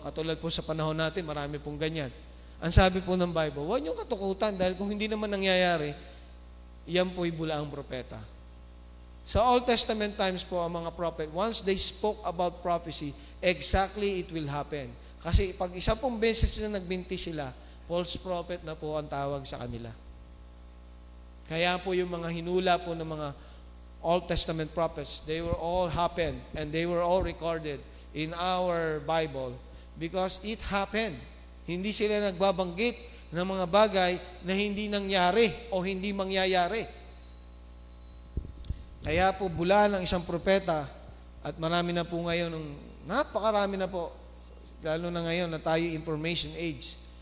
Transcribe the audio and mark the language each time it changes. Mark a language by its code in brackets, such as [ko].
[tl] Katulad po sa panahon natin, marami pong ganyan. Ang sabi po ng Bible, huwag niyong katukutan dahil kung hindi naman nangyayari, yan po'y bulaang propeta. [en] Sa Old Testament times po, ang mga prophet, once they spoke about prophecy, exactly it will happen. [tl] Kasi pag isa pong beses na nagbinti sila, [en] false prophet [tl] na po ang tawag sa kanila. Kaya po yung mga hinula po ng mga [en] Old Testament prophets, they were all happened and they were all recorded in our Bible because it happened. [tl] Hindi sila nagbabanggit ng mga bagay na hindi nangyari o hindi mangyayari. Kaya po bula ng isang propeta at marami na po ngayon, napakarami na po, lalo na ngayon na tayo [en] information age.